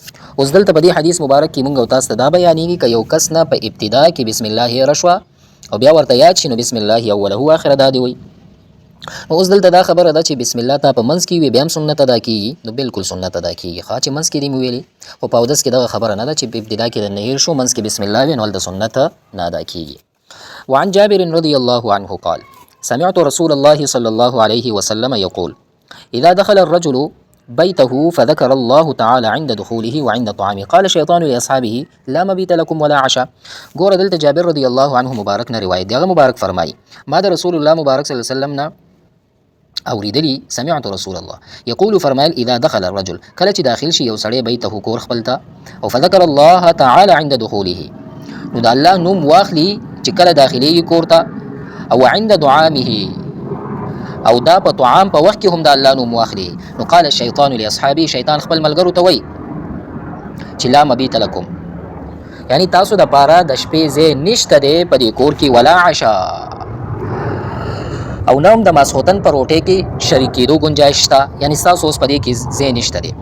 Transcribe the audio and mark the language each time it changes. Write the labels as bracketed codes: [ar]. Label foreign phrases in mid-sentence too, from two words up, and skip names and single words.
[ps] اوس دلته په دې حدیث مبارک کې مونږ او تاسو ته دا بیانېږي که یو کس نه په ابتدا کې بسم الله رشوه او بیا ورته یاد شي، نو [ar] بسم الله اوله واخره [ps] دا دی وای. نو اوس دلته دا خبره ده چې بسم الله تا په منځ کې وي بیا هم سنت ادا کېږي، نو بالکل سنت ادا کېږي. ښه چې منځ کې دې مو ویلي، خو په اودس کې دغه خبره نه ده چې په ابتدا کې د نهیر شو منځ کې بسم الله وي، نو هلته سنت نه ادا کېږي. [ar] وعن جابر رضي الله عنه قال سمعت رسول الله صلى الله عليه وسلم يقول إذا دخل الرجل بيته فذكر الله تعالى عند دخوله وعند طعامه قال الشيطان لأصحابه لا مبيت لكم ولا عشاء. [ps] ګوره دلته جابر [ar] رضی الله عنه [ps] مبارک نه روایت دی، هغه مبارک فرمایي ما د رسول الله مبارک [ar] صلی الله علیه وسلم [ps] نه اوریدلی، [ar] سمعت رسول الله یقول [ps] فرمایل [ar] اذا دخل الرجل، [ps] کله چې داخل شي یو سړی بیته کور خپل ته، او [ar] فذكر الله تعالى عند دخوله، [ps] نو د الله نوم واخلي چې کله داخلي کور ته، او [ar] عند طعامه، [ps] او دا په طعام په وخت کې هم د الله نوم واخلي. نو [ar] قال الشیطان لاصحابه، [ps] شیطان خپل ملګرو ته وایي چې [ar] لا مبیت لکم، [ps] یعنی تاسو د پاره د شپې ځای نشته دی په دې کور کې، [ar] ولا عشاء، [ps] او نه هم د ماسخوتن په روټۍ کې شریک کېدو ګنجایش شته، یعنی ستاسو اوس په دې کې ځای نشته دی.